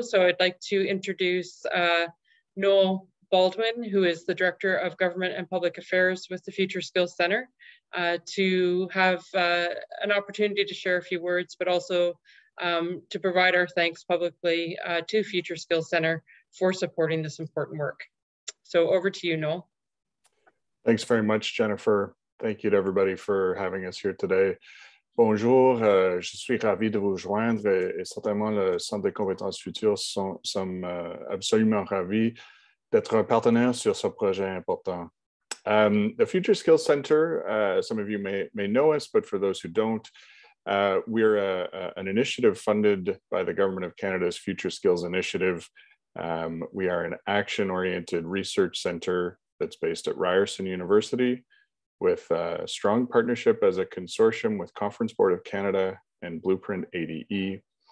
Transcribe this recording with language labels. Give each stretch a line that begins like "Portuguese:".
English: So I'd like to introduce Noel Baldwin, who is the Director of Government and Public Affairs with the Future Skills Center, to have an opportunity to share a few words, but also to provide our thanks publicly to Future Skills Center for supporting this important work. So over to you, Noel. Thanks very much, Jennifer. Thank you to everybody for having us here today.
French: Bonjour, je suis ravi de vous joindre et certainement le Centre des compétences futures sommes absolument ravis d'être un partenaire sur ce projet important.
English: The Future Skills Center, some of you may know us, but for those who don't, we're an initiative funded by the Government of Canada's Future Skills Initiative. We are an action-oriented research center that's based at Ryerson University with a strong partnership as a consortium with Conference Board of Canada and Blueprint ADE.